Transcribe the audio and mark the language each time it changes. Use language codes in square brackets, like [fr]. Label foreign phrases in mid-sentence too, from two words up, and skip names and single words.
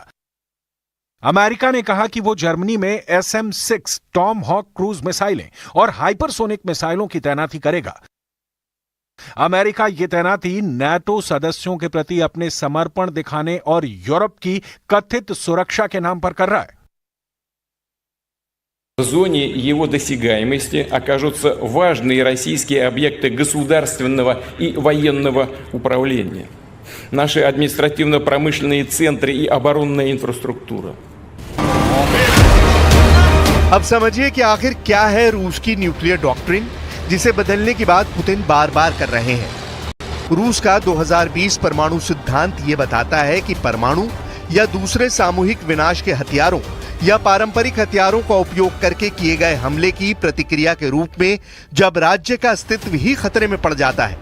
[hi] अमेरिका ने कहा कि वो जर्मनी में SM-6 टॉम हॉक क्रूज मिसाइलें और हाइपरसोनिक मिसाइलों की तैनाती करेगा। अमेरिका ये तैनाती नाटो सदस्यों के प्रति अपने समर्पण दिखाने और यूरोप की कथित सुरक्षा के नाम पर कर रहा है। [ru] В зоне его досягаемости окажутся важные российские объекты государственного и военного управления, наши административно-промышленные центры и оборонная инфраструктуरा। [hi] अब समझिए कि आखिर क्या है रूस की [en] nuclear doctrine, [hi] जिसे बदलने की बात पुतिन बार बार कर रहे हैं। रूस का 2020 परमाणु सिद्धांत यह बताता है कि परमाणु या दूसरे सामूहिक विनाश के हथियारों या पारंपरिक हथियारों का उपयोग करके किए गए हमले की प्रतिक्रिया के रूप में जब राज्य का अस्तित्व ही खतरे में पड़ जाता है।